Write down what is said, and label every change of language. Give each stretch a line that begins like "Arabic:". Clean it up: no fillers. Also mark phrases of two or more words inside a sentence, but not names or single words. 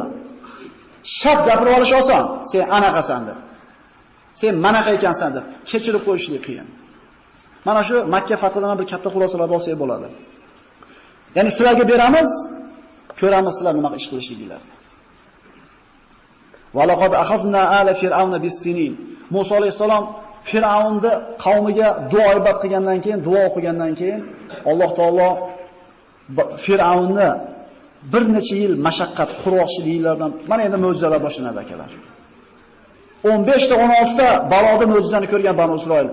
Uzbek: Shart gapirib olish oson. Sen anaqasan deb. Sen manaqa ekansan deb kechirib qo'yishlik qiyin. Mana shu Makka fathidan bir katta xulosalar olsak bo'ladi. Ya'ni sizlarga beramiz, ko'ramiz sizlar nima ish qilishinglarni.
Arabic: ولقد أخذنا آل فرعون بالسنين.
Uzbek: Musa alayhisalom Fir'avnni qavmiga duo ibodat qilgandan keyin, duo o'qigandan keyin Alloh taolo Fir'avnni bir necha yil mashaqqat, qurg'oqchiliklardan mana endi mo'jizalar boshlanadi akalar. 15 ta 16 ta balodi mo'jizani ko'rgan Banu Isroil.